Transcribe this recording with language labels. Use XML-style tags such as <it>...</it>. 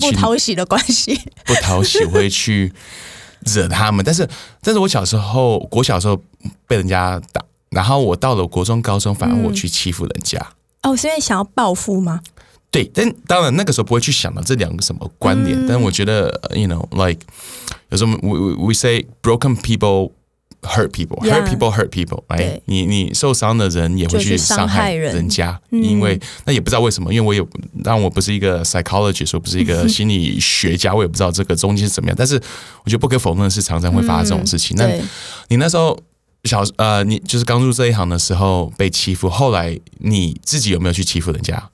<zh>所以也是不讨喜的关系。不讨喜会去惹他们。但是我小时候国小的时候被人家打，然后我到了国中高中反而我去欺负人家。哦，是因为想要报复吗？对，但当然那个时候不会去想到这两个什么关联。但我觉得</zh> <en>，you know, like,</en> <zh>有时候</zh> <en>we say broken people hurt people, yeah, hurt people hurt people, right?</en> <zh>你受伤的人也会去伤害人家，因为那也不知道为什么，因为我不是一个 psychologist, 我不是一个心理学家，我也不知道这个中间是怎么样。但是我觉得不可否认的是，常常会发生这种事情。那你那时候。你就是刚入这一行的时候被欺负，后来你自己有没有去欺负人家？</zh>